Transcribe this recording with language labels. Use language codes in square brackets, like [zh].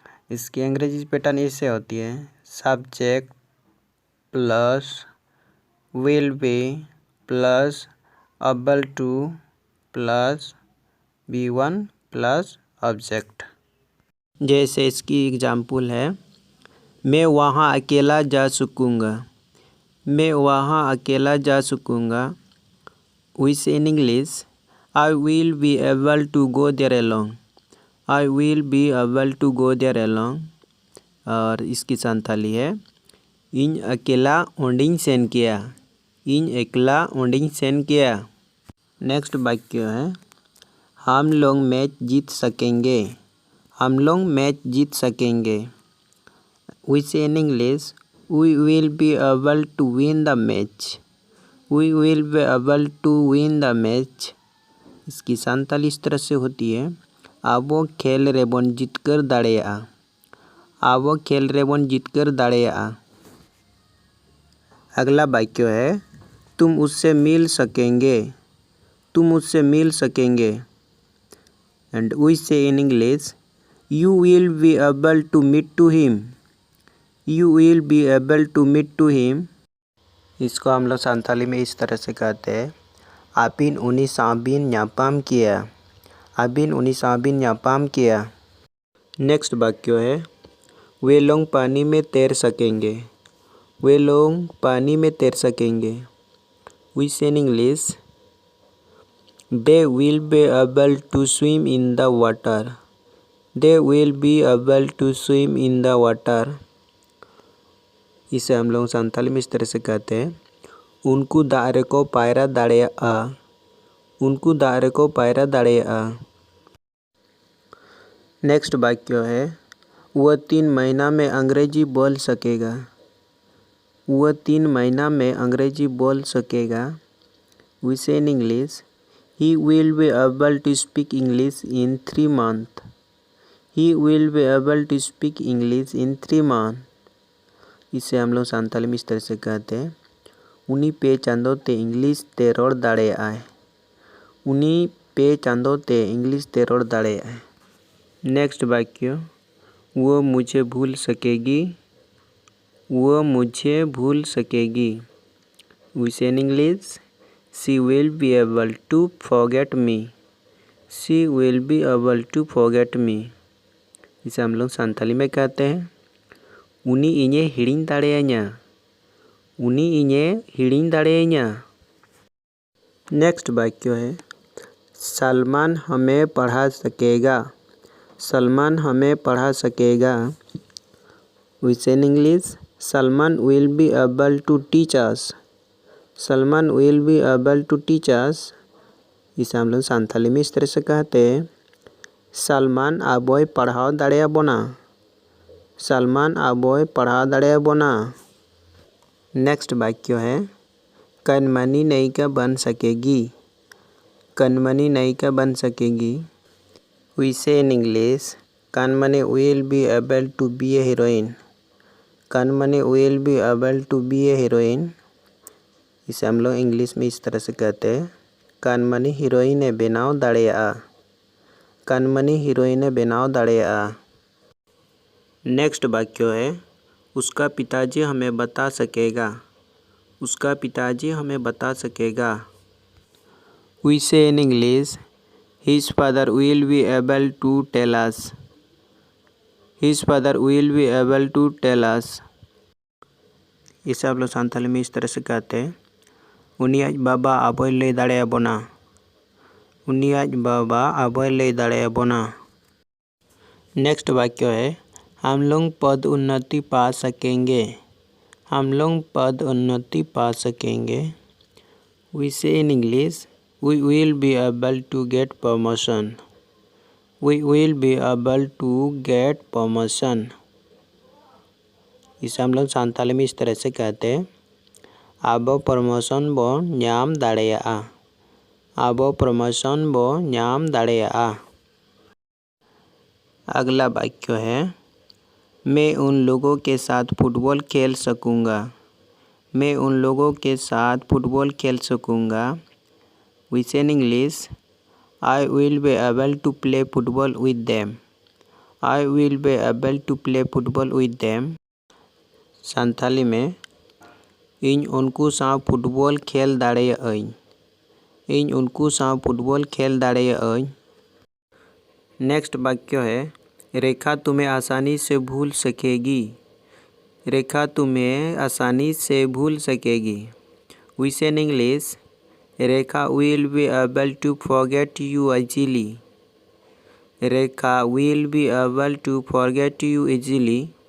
[hi] इसकी अंग्रेजी पैटर्न ऐसे होती है: subject plus will be plus अबल two plus V1 plus object. जैसे इसकी एग्जाम्पल है, मैं वहाँ अकेला जा सकूँगा। मैं वहाँ अकेला जा सकूँगा। [en] We say in English, I will be able to go there alone. I will be able to go there alone. [hi] और इसकी संथाली है, [sat] इन अकेला ओंडिंग सेन किया। इन अकेला ओंडिंग सेन किया। [hi] नेक्स्ट वाक्य है, हम लोग मैच जीत सकेंगे। हम लोग मैच जीत सकेंगे। [en] We say in English, we will be able to win the match. We will be able to win the match. [hi] इसकी संताली इस तरह से होती है, [sat] आबो खेल रेबन जीतकर दाड़ेया। आबो खेल रेबन जीतकर दाड़ेया। [hi] अगला वाक्य है, तुम उससे मिल सकेंगे। तुम उससे मिल सकेंगे। [en] And we say in English, you will be able to meet to him. You will be able to meet to him. [hi] इसको हम लोग संथाली में इस तरह से कहते हैं, [sat] आपिन उन्हीं साबिन न्यापाम किया। आबिन उन्हीं साबिन न्यापाम किया। [hi] नेक्स्ट वाक्य है, वे लोग पानी में तैर सकेंगे। वे लोग पानी में तैर सकेंगे। [en] We say in English, they will be able to swim in the water. They will be able to swim in the water. [hi] इसे हम लोग संथाली में इस तरह से कहते हैं, [sat] उनको दारे को पायरा दाड़े आ। उनको दारे को पायरा दाड़े आ। [hi] नेक्स्ट वाक्य है, वह 3 महीना में अंग्रेजी बोल सकेगा। वह 3 महीना में अंग्रेजी बोल सकेगा। [en] We say in English, he will be able to speak English in 3 months. He will be able to speak English in 3 months. [hi] इसे हम लोग संथाली में इस तरह से कहते हैं, [sat] उन्हीं पे चांदो ते इंग्लिश ते रोड दाड़े आए। उन्हीं पे चांदो ते इंग्लिश ते रोड दाड़े आए। [hi] नेक्स्ट वाक्य, वो मुझे भूल सकेगी। वो मुझे भूल सकेगी। [en] We say in English, she will be able to forget me. She will be able to forget me. [hi] इसे हम लोग संथाली में कहते हैं, [sat] उनी इन्हें हिड़िंग दाड़ेयाña। उनी इन्हें हिड़िंग दाड़ेयाña। [hi] नेक्स्ट वाक्य है, सलमान हमें पढ़ा सकेगा। सलमान हमें पढ़ा सकेगा। [en] We say in English, Salman will be able to teach us. Salman will be able to teach us. [hi] इसे हम लोग संथाली में इस तरह से कहते हैं, सलमान [sat] आबोय पढ़ाओ दाड़ेया बोना। [hi] सलमान [sat] आबोय पढ़ाओ दाड़ेया बोना। [hi] नेक्स्ट वाक्य है, कनमनी नायिका बन सकेगी। कनमनी नायिका बन सकेगी। [en] We say in English, Kanmani will be able to be a heroine. Kanmani will be able to be a heroine. [hi] इसे हम लोग इंग्लिश में इस तरह से कहते हैं, कनमनी [sat] हीरोइन बनाओ दाड़ेया। [hi] कनमनी [sat] हीरोइन बनाओ दाड़ेया। [hi] नेक्स्ट वाक्य है, उसका पिताजी हमें बता सकेगा। उसका पिताजी हमें बता सकेगा। [en] We say in English, his father will be able to tell us. His father will be able to tell us. [hi] इसे आप लोग संथाली में इस तरह से कहते हैं, [sat] उनियाज बाबा आबोय लई दाड़ेया बोना। उनियाज बाबा आबोय लई दाड़ेया बोना। [hi] नेक्स्ट वाक्य है, हम लोग पद उन्नति पा सकेंगे। हम लोग पद उन्नति पा सकेंगे। [en] We say in English, we will be able to get promotion. We will be able to get promotion. [hi] इसे हम लोग संथाली में इस तरह से कहते हैं, [sat] अब प्रमोशन बो न्याम दाड़ेया। आबो प्रमोशन बो नाम दाड़ेयागा। [hi] अगला वाक्य है मैं उन लोगों के साथ फुटबॉल खेल सकूँगा। मैं उन लोगों के साथ फुटबॉल खेल सकूँगा। [en] We say in English, I will be able to play football with them. I will be able to play football with them. [hi] Santhali में [sat] इन उनको साथ फुटबॉल खेल दाड़ेयागोई। इन उनको साथ फुटबॉल खेल दाड़ेयागोई। [hi] नेक्स्ट वाक्य है रेखा तुम्हें आसानी से भूल सकेगी। रेखा तुम्हें आसानी से भूल सकेगी। [en] We say in English, Rekha will be able to forget you easily. Rekha will be able to forget you easily.